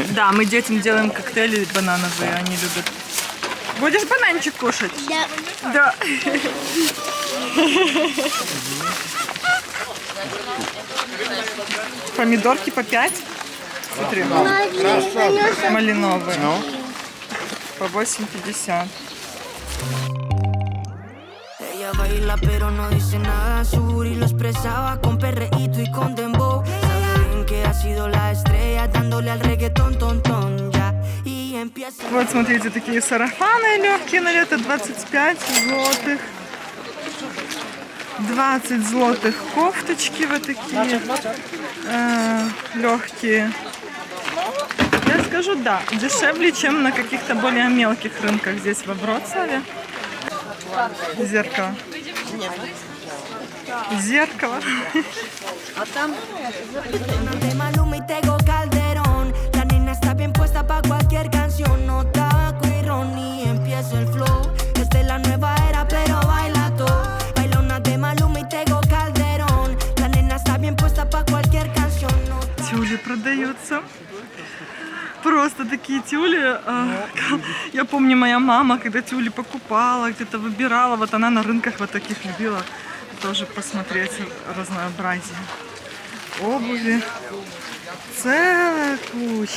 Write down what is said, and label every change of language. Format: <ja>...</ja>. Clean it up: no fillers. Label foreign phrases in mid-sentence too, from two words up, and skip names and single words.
<ru>Да, мы детям делаем коктейли банановые, они любят. Будешь бананчик кушать? Да. Да. Помидорки по 5. Смотри. Малиновые. Ну? По 8,50.</ru> <es>Ella baila pero no dice nada, su booty lo expresaba con perreíto y con dembow. Sabe bien que ha sido la estrella dándole al reggaetón, ton, ton, ya. Y empieza.</es> <ru>Вот, смотрите, такие сарафаны легкие на лето, 25 злотых. 20 злотых кофточки вот такие легкие. Я скажу, да, дешевле, чем на каких-то более мелких рынках здесь во Вроцлаве. Зеркало. Зеркало.</ru> <es>De Maluma y Tego Calderón. La nena está bien puesta pa' cualquier canción. No taco y Ronnie, empieza el flow. Esta es la nueva era, pero baila todo. Bailona de Maluma y Tego Calderón. La nena está bien puesta pa' cualquier canción. No</es> <ru>Тюли продаются. Просто такие тюли. Я помню, моя мама, когда тюли покупала, где-то выбирала, вот она на рынках вот таких любила тоже посмотреть разнообразие. Обуви. Целая куча.</ru>